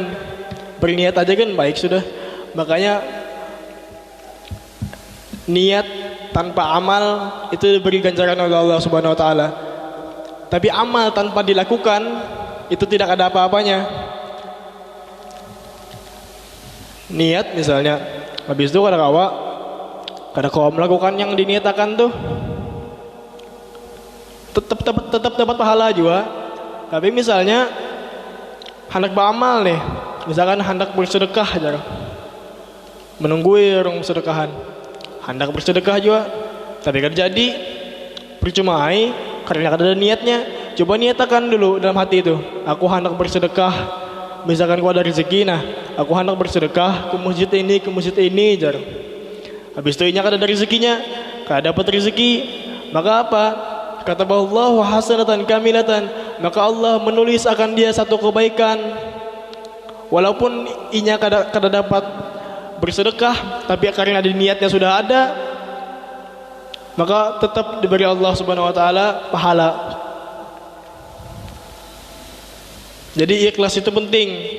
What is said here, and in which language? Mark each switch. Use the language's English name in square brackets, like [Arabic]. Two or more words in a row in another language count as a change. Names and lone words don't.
[Banjar] Berniat aja kan baik sudah. Makanya niat tanpa amal itu diberi ganjaran oleh Allah [Arabic] سبحانه وتعالى. [Banjar] Tapi amal tanpa dilakukan itu tidak ada apa-apanya. Niat misalnya, habis itu kada kau melakukan yang diniatakan tuh, tetap dapat pahala juga. Tapi misalnya hendak beramal nih, misalkan hendak bersedekah aja, menunggu orang sedekahan, hendak bersedekah juga, tapi kan jadi percuma karena ada niatnya. Coba niatakan dulu dalam hati itu, aku hendak bersedekah. Misalkan kau ada rezeki, nah aku hendak bersedekah ke masjid ini jar. Habis itu inya kada ada rezekinya, kada dapat rezeki, maka apa? Kata Allah [Arabic] حسنة كاملة, [Banjar] maka Allah menulis akan dia satu kebaikan. Walaupun inya kada dapat bersedekah, tapi karena di niatnya sudah ada, maka tetap diberi Allah [Arabic] سبحانه وتعالى [Banjar] pahala. Jadi ikhlas itu penting.